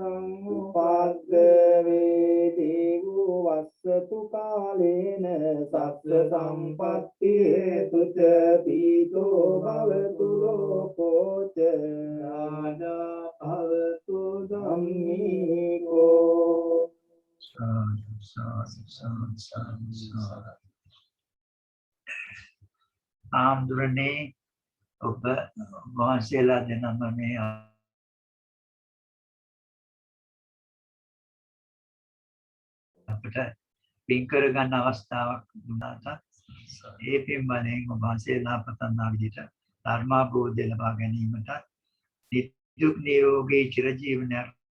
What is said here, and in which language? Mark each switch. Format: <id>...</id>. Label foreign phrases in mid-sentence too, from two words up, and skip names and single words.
<pi>සංඋපද්දවේ දේවෝ වස්සතු කාලේන සත්ත සම්පත්ති හේතුච පීතෝ භවතු ලෝකෝච රාජා භවතු ධම්මිකෝ</pi> <si>සාදු සාදු සාදු සාදු ආම්දුරනේ ඔබ වහන්සේලා දෙනම මේ අපිට පින් කරගන්න අවස්ථාවක් දුන්නාට ඒ පින් වලින් ඔබ වහන්සේලා පතන්නා විදිහට ධර්මාභෝධය ලබා ගැනීමට නිදුක් නිරෝගී චිරජීවනයක්</si>